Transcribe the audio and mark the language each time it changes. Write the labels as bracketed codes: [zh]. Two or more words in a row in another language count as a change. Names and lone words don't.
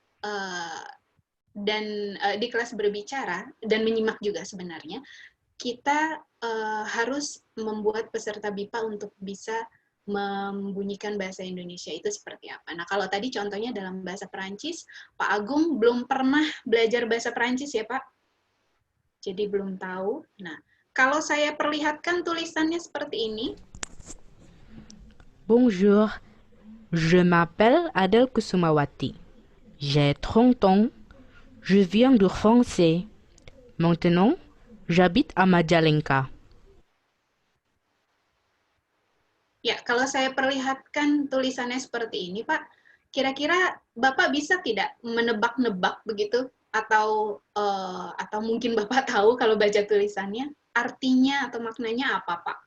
[id] Dan di kelas berbicara dan menyimak juga sebenarnya, kita harus membuat peserta BIPA untuk bisa membunyikan bahasa Indonesia itu seperti apa. Nah, kalau tadi contohnya dalam bahasa Perancis, Pak Agung belum pernah belajar bahasa Perancis ya, Pak? Jadi belum tahu. Nah, kalau saya perlihatkan tulisannya seperti ini. [fr] Bonjour, je m'appelle Adel Kusumawati. J'ai 30 ans. Je viens de France. Maintenant, j'habite à Majalengka. [id] Ya, kalau saya perlihatkan tulisannya seperti ini, Pak, kira-kira Bapak bisa tidak menebak-nebak begitu? Atau mungkin Bapak tahu kalau baca tulisannya, artinya atau maknanya apa, Pak?